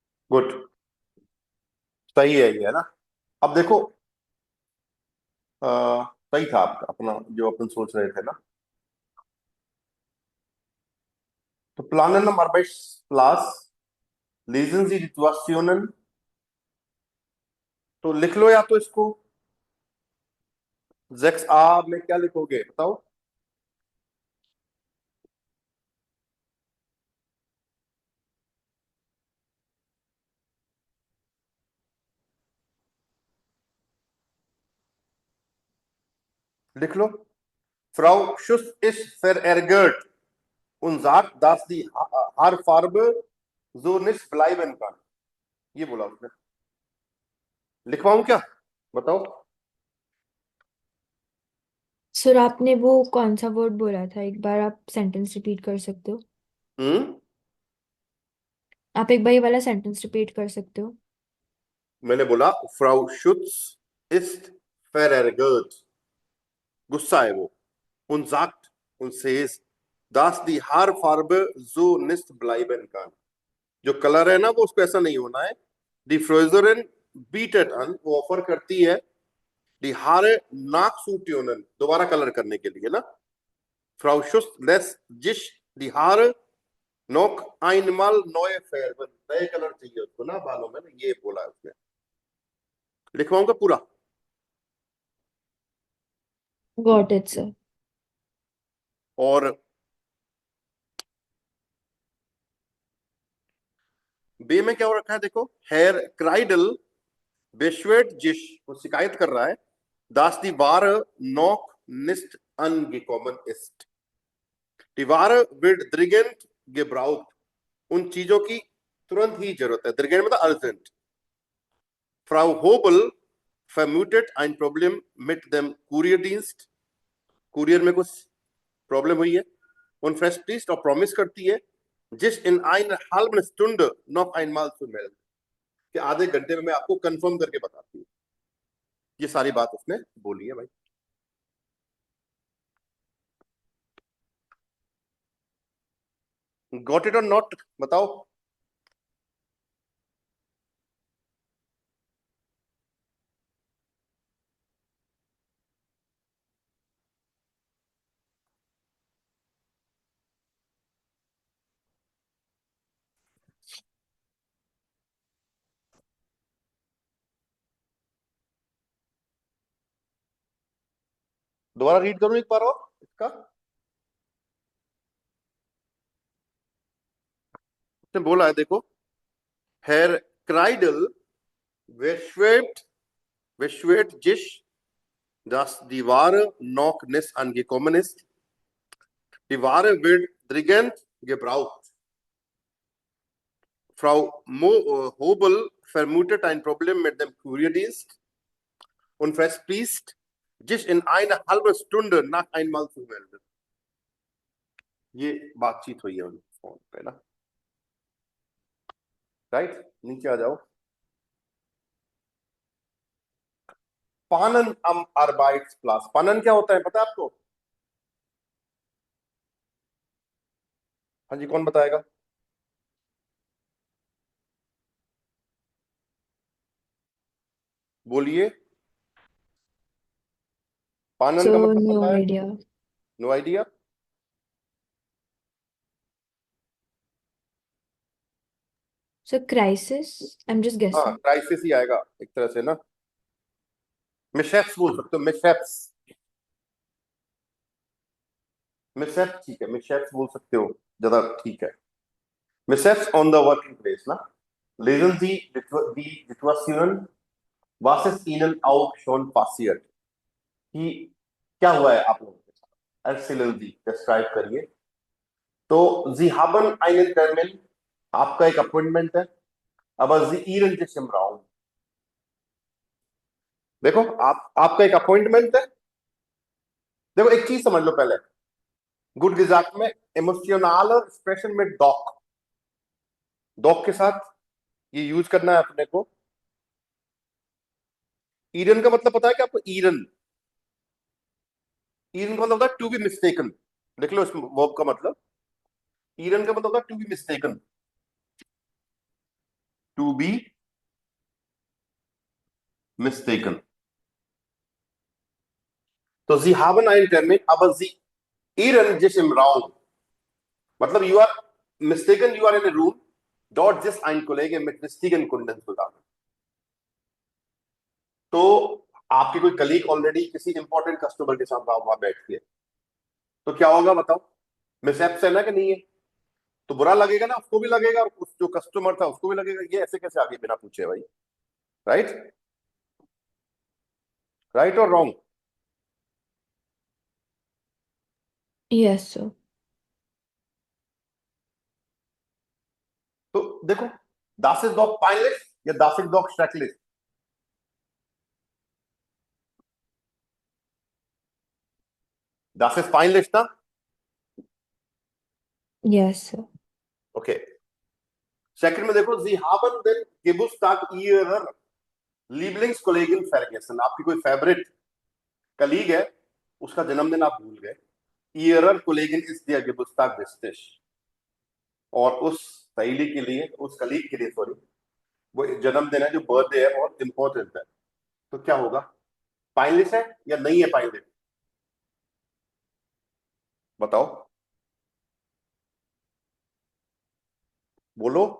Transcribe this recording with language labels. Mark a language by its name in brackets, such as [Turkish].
[Hindi] Good. सही है ये, है ना? अब देखो, सही था आपका अपना जो अपन सोच रहे थे ना। [German] तो planen am Arbeitsplatz lesen Sie Situationen। [Hindi] तो लिख लो, या तो इसको 6a में क्या लिखोगे बताओ? लिख लो। [German] Frau Schuss ist verärgert und sagt, dass die Haarfarbe so nicht bleiben kann। [Hindi] ये बोला उसने। लिखवाऊं क्या बताओ? सर आपने वो कौन सा वर्ड बोला था, एक बार आप सेंटेंस रिपीट कर सकते हो? आप एक बार ये वाला सेंटेंस रिपीट कर सकते हो? [German] मैंने बोला Frau Schutz ist verärgert, [Hindi] गुस्सा है वो, [German] und sagt und says dass die Haarfarbe so nicht bleiben kann। [Hindi] जो कलर है ना वो उसको ऐसा नहीं होना है। [German] Die Friseurin bietet an, [Hindi] वो ऑफर करती है [German] die Haare nachzutunen, [Hindi] दोबारा कलर करने के लिए ना। [German] Frau Schuss lässt sich die Haare noch einmal neu färben, [Hindi] नए कलर चाहिए उसको ना बालों में, ये बोला है उसने। लिखवाऊंगा पूरा? [English] Got it sir. [Hindi] और बे में क्या हो रखा है देखो, हेयर क्राइडल बेश्वेट जिश, वो शिकायत कर रहा है [German] dass die Ware noch nicht angekommen ist। Die Ware wird dringend gebraucht, [Hindi] उन चीजों की तुरंत ही जरूरत है। dringend मतलब urgent. [German] Frau Hobel vermutet ein Problem mit dem Kurierdienst, [Hindi] courier में कुछ प्रॉब्लम हुई है। [German] Und verspricht [Hindi] और प्रॉमिस करती है जिस [German] in einer halben Stunde noch einmal zu melden, [Hindi] कि आधे घंटे में मैं आपको कंफर्म करके बताती हूँ। ये सारी बात उसने बोली है भाई। गॉट इट और नॉट बताओ? दोबारा रीड करूं एक बार और इसका। उसने बोला है देखो, [German] Herr Kreidel beschwert sich, dass die Ware noch nicht angekommen ist। Die Ware wird dringend gebraucht। Frau Hobel vermutet ein Problem mit dem Kurierdienst und verspricht, sich in einer halben Stunde nach einmal zu melden। [Hindi] ये बातचीत हुई है उन phone पे ना। Right, नीचे आ जाओ। पानन am Arbeitsplatz, पानन क्या होता है पता है आपको? हाँ जी, कौन बताएगा? बोलिए। पानन [English] So [Hindi] का मतलब [English] no [Hindi] पता है? [English] idea. No idea. So crisis. I'm just [Hindi] हाँ, [English] guessing. [Hindi] क्राइसिस ही आएगा एक तरह से ना। मिशैप्स बोल सकते हो, मिशैप्स। मिशैप्स ठीक है, मिशैप्स बोल सकते हो, ज्यादा ठीक है। [English] mishaps on the working place [Hindi] ना। [German] Lesen Sie die Situationen, was ist Ihnen auch schon passiert? [Hindi] कि क्या हुआ है आप लोगों के साथ? [German] Erzählen Sie, [Hindi] डिस्क्राइब करिए। तो [German] Sie haben einen Termin, [Hindi] आपका एक अपॉइंटमेंट है। [German] अब Sie Ihren sich im Raum। [Hindi] देखो, आपका एक अपॉइंटमेंट है। देखो, एक चीज समझ लो पहले। गुड gesagt में इमोशनल एक्सप्रेशन में डॉक, डॉक के साथ ये यूज करना है अपने को। ईरन का मतलब पता है कि आपको? ईरन, ईरन का मतलब होता है [English] To be mistaken. [Hindi] लिख लो इस वर्ब का मतलब। ईरन का मतलब होता है [English] To be mistaken, to be mistaken. [German] तो Sie haben einen Termin, aber Sie irren sich im Raum। [English] मतलब you are mistaken, you are in a room, [German] dort sitzt ein Kollege mit richtigen Kunden zusammen। [Hindi] तो आपके कोई colleague already किसी important customer के साथ वहां बैठ के, तो क्या होगा बताओ? मिसहैप्स है ना कि नहीं है? तो बुरा लगेगा ना, उसको भी लगेगा और उस जो कस्टमर था उसको भी लगेगा, ये ऐसे कैसे आगे बिना पूछे भाई। [English] Right? Right और wrong? Yes, sir. [Hindi] तो देखो, [German] Das ist doch peinlich या Das ist doch schrecklich? Das ist peinlich ना? [English] Yes, sir. Okay. [Hindi] सेकंड में देखो, [German] Sie haben den Geburtstag Ihrer Lieblingskollegin vergessen। [Hindi] आपकी कोई फेवरेट कलीग है, उसका जन्मदिन आप भूल गए। [German] Ihrer Kollegin ist der Geburtstag wichtig। [Hindi] और उस सहेली के लिए, उस कलीग के लिए सॉरी, वो जन्मदिन है, जो बर्थडे है, बहुत इंपॉर्टेंट है। तो क्या होगा? पाइनलिस है या नहीं है पाइनलिस? बताओ, बोलो।